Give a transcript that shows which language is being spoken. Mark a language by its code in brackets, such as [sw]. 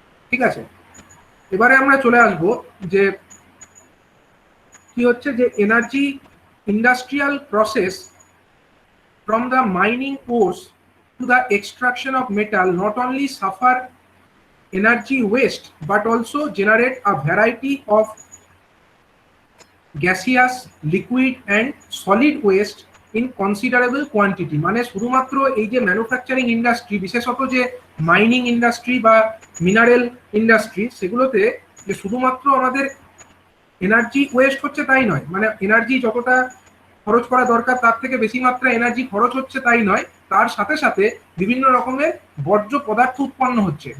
[bn] ঠিক আছে, এবারে আমরা চলে আসব যে কি হচ্ছে যে [en] Energy industrial process from the mining ores to the extraction of metal not only suffer energy waste but also generate a variety of gaseous, liquid and solid waste in considerable quantity। [bn] মানে শুধুমাত্র এই যে manufacturing industry, বিশেষত যে mining industry বা mineral industry, সেগুলোতে যে শুধুমাত্র আমাদের এনার্জি ওয়েস্ট হচ্ছে তাই নয়, মানে এনার্জি যতটা খরচ করা দরকার তার থেকে বেশি মাত্রা এনার্জি খরচ হচ্ছে তাই নয়, তার সাথে সাথে বিভিন্ন রকমের বর্জ্য পদার্থ উৎপন্ন হচ্ছে।